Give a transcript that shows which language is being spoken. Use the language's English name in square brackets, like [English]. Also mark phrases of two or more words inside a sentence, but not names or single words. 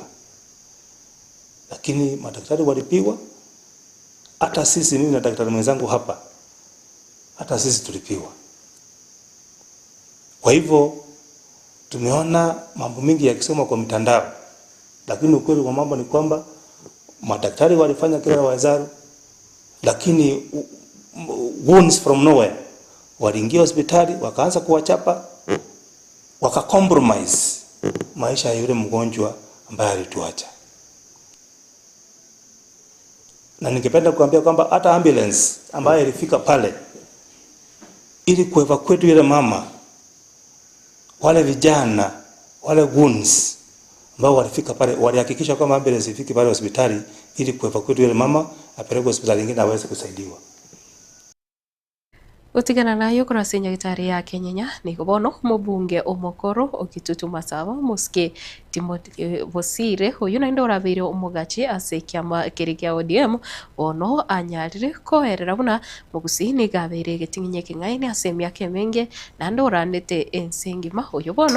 [Swahili] Lakini madaktari walipigwa, hata sisi, mimi na daktari mwenzangu hapa, hata sisi tulipigwa. Kwa hivyo tumeona mambo mingi yakisoma kwa mitandao, lakini ukweli wa mambo ni kwamba madaktari walifanya kila wawezalo, lakini [English] wounds from nowhere [Swahili] waliingia hospitali wakaanza kuwachapa, wakakompromise maisha ya yule mgonjwa ambaye alituacha. Na ningependa kuambia kwamba hata ambulance ambayo ilifika pale ili kuevacuate yule mama, wale vijana, wale goons ambao walifika pale walihakikisha kwamba ambulance ifike pale hospitali ili kuevacuate yule mama apelekwe hospitali nyingine aweze kusaidiwa. [Gusii] Utigana nayo kurase nyagitari ya Kenya ni kubono mubunge omokoro okitutu masaba muske Timothy Bosire huyu na ndora bire umugachi ase kyama kirikia ODM ono anyarire koherera buna mugusini gabere getinye kingaini asemya kemenge na ndora nete ensengima huyu bono